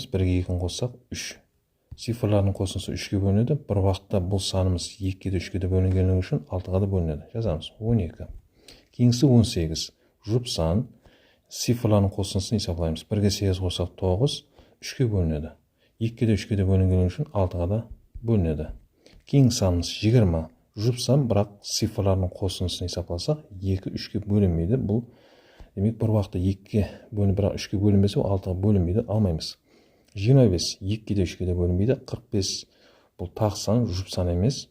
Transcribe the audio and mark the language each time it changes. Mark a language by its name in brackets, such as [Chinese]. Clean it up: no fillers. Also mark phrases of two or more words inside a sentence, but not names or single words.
[Uzbek] 1 ga 2 qo'shsak 3. Sifrlarning qo'shimchasi 3 ga bo'linadi. Bir vaqtda bu sonimiz 2 ga 3 ga bo'linganligi uchun 6 ga bo'linadi. Yozamiz. 12. Keyingisi 18. Juft son, sifrlarning qo'shimchasini hisoblaymiz. 1 ga 8 qo'shsak 9, 3 ga bo'linadi. [Kazakh] 2-де 3-ге бөлінгені үшін 6-ға да бөлінеді. Кейінгі санымыз 20. Жұп сан, бірақ цифрларының қосындысын есептесақ 2-3-ге бөлінбейді. Бұл демек бір уақытта 2-ге бөлініп, бірақ 3-ге бөлінбесе, 6-ға бөлінбейді, алмаймыз. 25 2-де 3-ге бөлінбейді. 45 бұл тақ сан, жұп сан емес.